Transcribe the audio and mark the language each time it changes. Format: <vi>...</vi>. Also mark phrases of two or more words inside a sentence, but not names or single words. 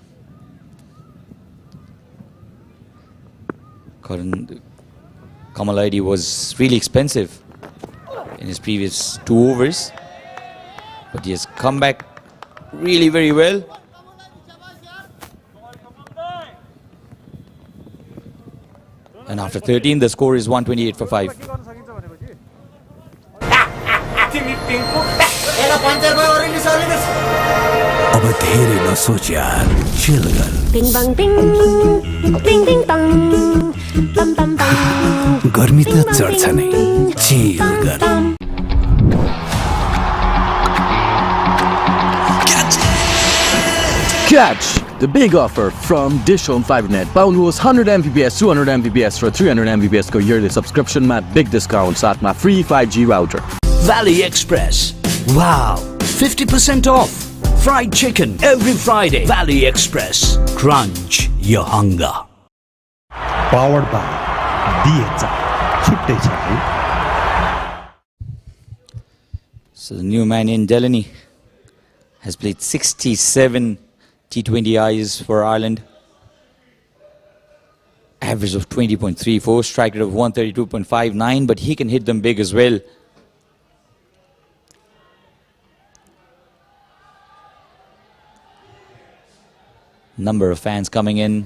<en>Kamal was really expensive in his previous 2 overs, but he has come back really very well. And after 13, the score is 128 for 5.</en> <ne>अब धेरै नसोच यार, chill गर. Bing bang bing, bing bing bang, bam bam bam. गर्मी त चढ्छ नै, chill गर.</ne> <en>Catch! The big offer from DishHome 5net.</en> <ne>पाउनुहोस् 100 Mbps 200 Mbps र 300 Mbps को</ne> <en>yearly subscription</en> <ne>मा</ne> <en>big discount</en> <ne>साथमा</ne> <en>free 5G router. Valley Express. Wow, 50% off. Fried chicken every Friday. Valley Express. Crunch your hunger. Powered by DHA.</en> <ne>छुट्टै छ है.</ne> <en>So the new man in Delany has played 67 T20Is for Ireland. Average of 20.34, strike rate of 132.59, but he can hit them big as well. Number of fans coming in.</en>